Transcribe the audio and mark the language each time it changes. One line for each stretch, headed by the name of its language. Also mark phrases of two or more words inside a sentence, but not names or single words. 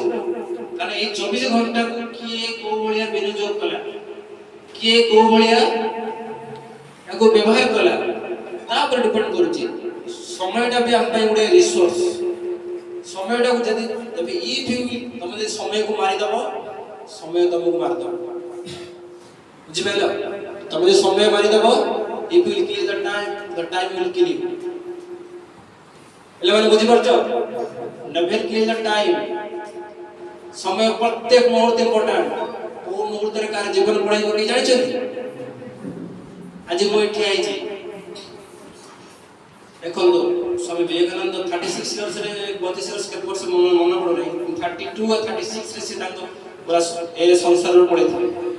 Odia: କାରଣ ଏଇ 24 ଘଣ୍ଟାକୁ କିଏ କୋଉ ଭଳିଆ ବିନିଯୋଗ କଲା, କିଏ କୋଉ ଭଳିଆ ତାକୁ ବ୍ୟବହାର କଲା, ତା ଉପରେ ଡିପେଣ୍ଡ କରୁଛି। ସମୟଟା ବି ଆମ ପାଇଁ ଗୋଟେ ରିସୋର୍ସ। ସମୟଟାକୁ ଯଦି ତମେ ତମେ ଯଦି ସମୟକୁ ମାରିଦବ, ସମୟ ତମକୁ ମାରିଦବ। ବୁଝିପାରିଲ? ତମେ ଯଦି ସମୟ ମାରିଦବ,
English: if you kill the time will kill you।
Odia: ପିଲାମାନେ ବୁଝିପାରୁଛ?
English: never kill the time।
Odia: ସମୟ ପ୍ରତ୍ୟେକ ମୁହୂର୍ତ୍ତ ଇମ୍ପୋର୍ଟାଣ୍ଟ। କୋଉ ମୁହୂର୍ତ୍ତରେ କାହାର ଜୀବନ ପଳେଇବ କି ଜାଣିଛନ୍ତି? ଆଜି ମୁଁ ଏଠି ଆଇଛି, ଦେଖନ୍ତୁ ସ୍ୱାମୀ ବିବେକାନନ୍ଦ 36 ବର୍ଷରେ 32 ବର୍ଷ କେତେ ବର୍ଷ ମନେ ପଡୁନାହିଁ, 32 ଆଉ 36 ରେ ସେ ତାଙ୍କ ପୁରା ଏ ସଂସାରରୁ ପଳେଇଥିଲେ।